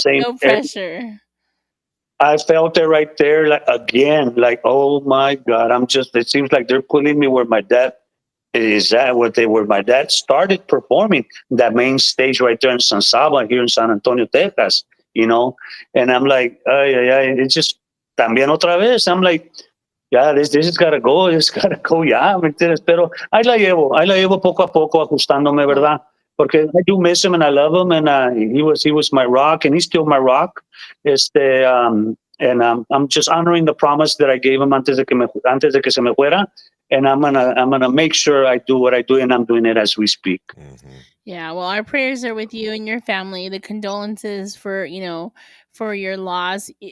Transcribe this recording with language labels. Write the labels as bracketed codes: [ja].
[en] same No area. pressure. I felt it right there, like again, like, oh my God, it seems like they're putting me where my dad is at, where my dad started performing, that main stage right there in San Saba, here in San Antonio, Texas. And I'm like, it's just, [es] también otra vez. [en] I'm like, yeah, this has got to go. It's got to go, [es] ya, ¿me entiendes? Pero ahí la llevo poco a poco, ajustándome, ¿verdad? [en] Porque I do miss him and I love him, and he was my rock, and he's still my rock. And I'm just honoring the promise that I gave him [es] antes de que se me fuera, [en] and I'm gonna make sure I do what I do, and I'm doing it as we speak. Mhm. Yeah, well, our prayers are with you and your family. The condolences for for your loss.